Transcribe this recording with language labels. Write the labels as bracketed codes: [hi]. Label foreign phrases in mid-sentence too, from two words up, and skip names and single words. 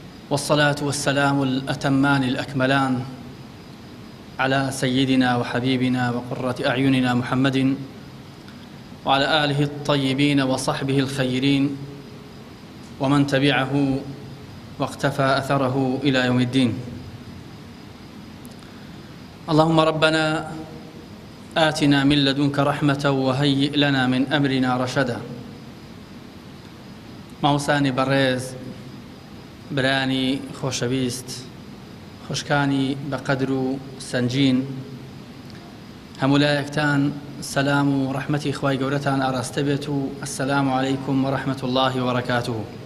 [ar] والصلاة والسلام الأتمان الأكملان على سيدنا وحبيبنا وقرة أعيننا محمد وعلى آله الطيبين وصحبه الخيرين ومن تبعه واقتفى أثره إلى يوم الدين. اللهم ربنا آتنا من لدنك رحمة وهيئ لنا من أمرنا رشدا. [ckb] ماوسانی بەڕێز، برانی خۆشەویست، خوشکانی بە قەدر و سەنجین، هەموو لایەکتان سەلام و ڕەحمەتی خوای گەورەتان ئاراستە بێت و [ar] ئەسسەلامو عەلەیکوم و ڕەحمەتوڵڵاهی و بەرەکاتوهو.